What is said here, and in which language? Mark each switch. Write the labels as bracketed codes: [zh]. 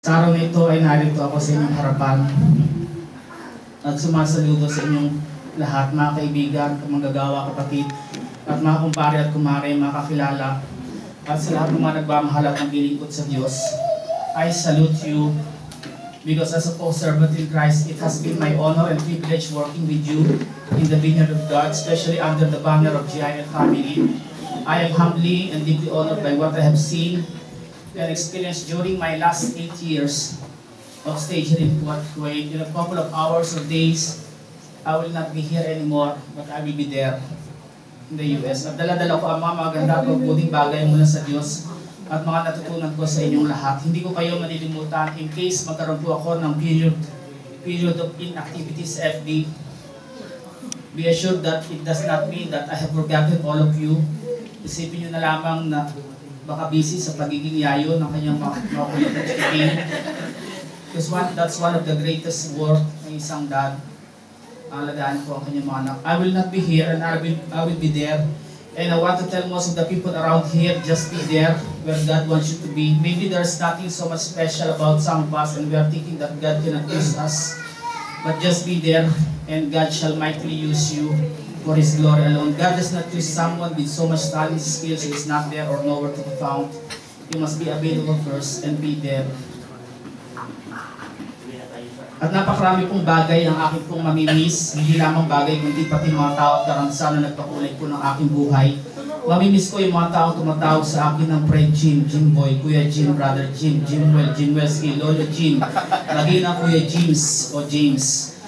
[tl] Sa araw na ito ay narito ako sa inyong harapan at sumasaludo sa inyong lahat, mga kaibigan, manggagawa, kapatid, at mga kumpare at kumare, mga kakilala, at sa lahat ng mga nagmamahal at naglilingkod sa Diyos. [en] I salute you because as a co-servant in Christ, it has been my honor and privilege working with you in the vineyard of God, especially under the banner of GIL family. I am humbly and deeply honored by what I have seen and experienced during my last 8 years of staging in Kuwait. In a couple of hours or days, I will not be here anymore, but I will be there in the US. [tl] At dala-dala ko ang mga maganda at mabuting bagay mula sa Diyos at mga natutunan ko sa inyong lahat. Hindi ko kayo malilimutan in case magkaroon po ako ng [en] period of inactivity [tl] sa FB. [en] Be assured that it does not mean that I have forgotten all of you. [tl] Isipin nyo na lamang na baka busy sa pagiging yayo ng kanyang mga team. [en] Because that's one of the greatest work [tl] ng isang [en] dad. [tl] Alagaan ko ang kanyang mga anak. [en] I will not be here and I will be there. And I want to tell most of the people around here, just be there where God wants you to be. Maybe there's nothing so much special about some of us and we are thinking that God cannot use us. But just be there and God shall mightily use you for His glory alone. God does not use someone with so much talent, skills who is not there or nowhere to be found. You must be available first and be there. [tl] At napakarami pong bagay ang aking pong mamimiss, hindi lamang bagay kundi pati mga tao at karangasan na nagpakulay po ng aking buhay. Mamimiss ko yung mga tao tumatawag sa akin ng Fred Jim, Jim Boy, Kuya Jim, Brother Jim, Jimwell, Jimwelski, Lolo Jim, lagi na Kuya James o James.